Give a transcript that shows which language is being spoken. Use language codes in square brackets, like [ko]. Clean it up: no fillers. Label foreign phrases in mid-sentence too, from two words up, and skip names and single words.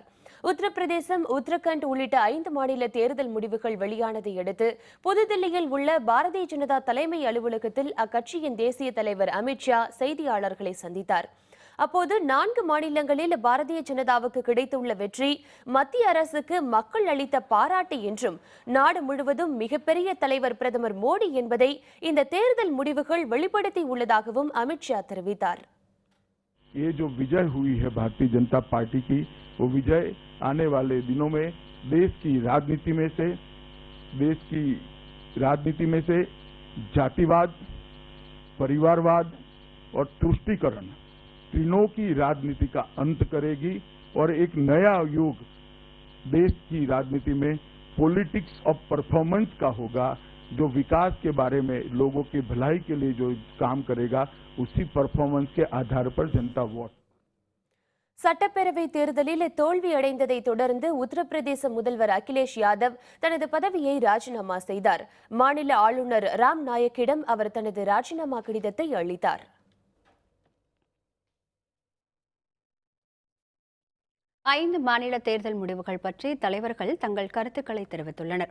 [ta] உத்தரப்பிரதேசம், உத்தரகண்ட் உள்ளிட்ட 5 மாநில தேர்தல் முடிவுகள் வெளியானதை அடுத்து புதுதில்லியில் உள்ள பாரதிய ஜனதா தலைமை அலுவலகத்தில் அக்கட்சியின் தேசிய தலைவர் அமித்ஷா செய்தியாளர்களை சந்தித்தார். அப்போது 4 மாநிலங்களில் பாரதிய ஜனதாவுக்கு கிடைத்துள்ள வெற்றி மத்திய அரசுக்கு மக்கள் அளித்த பாராட்டு என்றும் நாடு முழுவதும் மிகப்பெரிய தலைவர் பிரதமர் மோடி என்பதை இந்த தேர்தல் முடிவுகள் வெளிப்படுத்தி உள்ளதாகவும் அமித்ஷா தெரிவித்தார். [hi] ये जो विजय हुई है भारतीय जनता पार्टी की, वो विजय आने वाले दिनों में देश की राजनीति में से जातिवाद, परिवारवाद और तुष्टीकरण तीनों की राजनीति का अंत करेगी और एक नया युग देश की राजनीति में [en] politics of performance [hi] का होगा, जो विकास के बारे में लोगों की भलाई के लिए जो काम करेगा उसी परफॉर्मेंस के आधार पर जनता वोट. [ta] சட்டப்பேரவை தேர்தலில் தோல்வி அடைந்ததை தொடர்ந்து உத்தரப்பிரதேச முதல்வர் அகிலேஷ் யாதவ் தனது பதவியை ராஜினாமா செய்தார். மாநில ஆளுநர் ராம் நாயக்கிடம் அவர் தனது ராஜினாமா கடிதத்தை அளித்தார். 5 மாநில தேர்தல் முடிவுகள் பற்றி தலைவர்கள் தங்கள் கருத்துக்களை தெரிவித்துள்ளனர்.